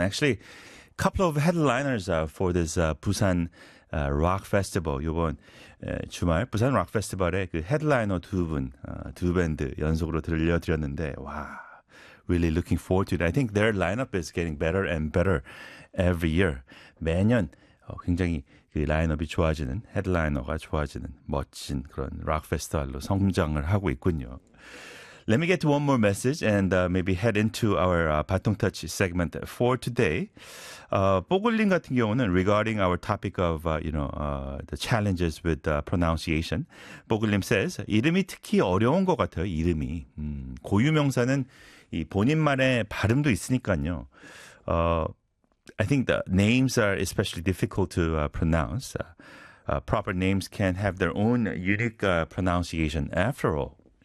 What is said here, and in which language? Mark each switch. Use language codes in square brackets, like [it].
[en] Actually, a couple of headliners for this Busan Rock Festival. [ko] 이번 주말 부산 Rock Festival의 그 헤드라이너 두 분, 두 밴드 연속으로 들려드렸는데, 와, [en] really looking forward to it. I think their lineup is getting better and better every year. [ko] 매년 굉장히 그 라인업이 좋아지는, 헤드라이너가 좋아지는 멋진 그런 록 페스티벌로 성장을 하고 있군요. [en] Let me get to one more message and maybe head into our 바통터치 segment for today. 뽀글린 [ko] 같은 경우는 [en] regarding our topic of, the challenges with pronunciation. [ko] 뽀글린 says, 이름이 특히 어려운 것 같아요, 이름이. 고유명사는 이 본인만의 발음도 있으니까요. [en] I think the names are especially difficult to pronounce. Proper names can have their own unique pronunciation after all.